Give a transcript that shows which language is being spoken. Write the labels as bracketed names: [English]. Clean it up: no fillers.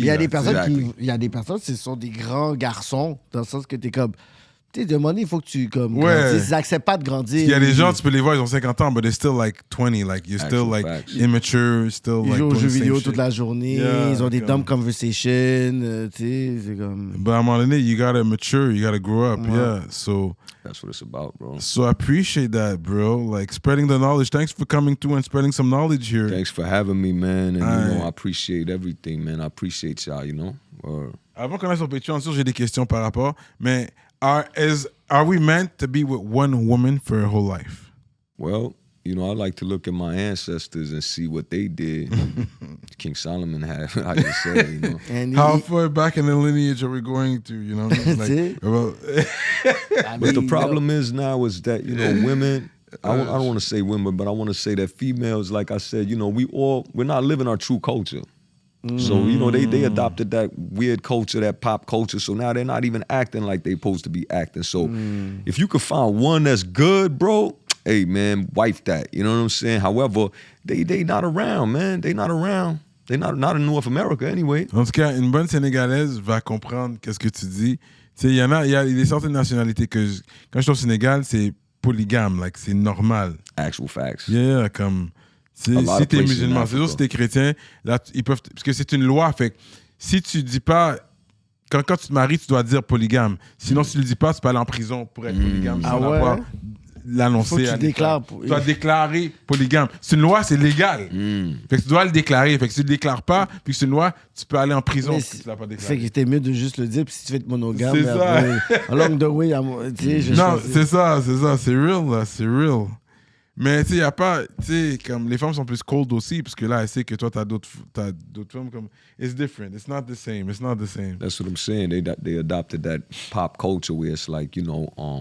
[French] Il y a des personnes ce sont des grands garçons, dans le sens que t'es comme... Tu sais, de money, il faut que tu grandisses. Ils n'acceptent pas de grandir. Il y a des gens, tu peux les voir, ils ont 50 ans, [English] but they're still like 20, like you're still like immature, still [French] ils [English] like [French] jouent aux jeux vidéo [English] shit. [French] toute la journée, ils ont des [English] dumb conversations, [French] tu sais, c'est comme... [English] But [French] à un moment donné, [English] you gotta mature, you gotta grow up, so... That's what it's about, bro. So I appreciate that, bro. Like, spreading the knowledge. Thanks for coming through and spreading some knowledge here. Thanks for having me, man, and you know, I appreciate everything, man. I appreciate y'all, you know? [French] Avant qu'on aille sur Patreon, sûr, j'ai des questions par rapport, mais... [English] Are we meant to be with one woman for a whole life? Well, you know, I like to look at my ancestors and see what they did. King Solomon had, I just say, you know. And how far back in the lineage are we going to, you know? Like, but the problem is now is that, you know, women, I don't want to say women, but I want to say that females, like I said, you know, we're not living our true culture. So, you know, they adopted that weird culture, that pop culture. So now they're not even acting like they're supposed to be acting. So if you could find one that's good, bro, hey, man, wife that. You know what I'm saying? However, they not around, man. They not around. They're not in North America anyway. [French] En tout cas, une bonne Sénégalaise va comprendre qu'est-ce que tu dis. Tu sais, il y a des certaines nationalités que, quand je suis au Sénégal, c'est polygame, like, c'est normal. [English] Actual facts. [French] Yeah, comme... Si t'es musulman, c'est sûr, si t'es chrétien, là, ils peuvent... Parce que c'est une loi, fait que si tu dis pas... Quand tu te maries, tu dois dire polygame. Sinon, si tu le dis pas, tu peux aller en prison pour être polygame. Ah ouais? L'annoncer. Faut que tu déclares. Tu dois déclarer polygame. C'est une loi, c'est légal. Fait que tu dois le déclarer. Fait que si tu le déclares pas, puis que c'est une loi, tu peux aller en prison mais si tu l'as pas déclaré. Fait que c'était mieux de juste le dire, puis si tu veux être monogame... C'est ça. [English] Along the way, [French] tu sais, non, c'est ça. C'est real, là. C'est real. Mais tu sais, il n'y a pas, tu sais, comme les femmes sont plus cold aussi, parce que là, elles savent que toi, t'as d'autres femmes comme, [English] it's different, it's not the same. That's what I'm saying. They adopted that pop culture where it's like, you know,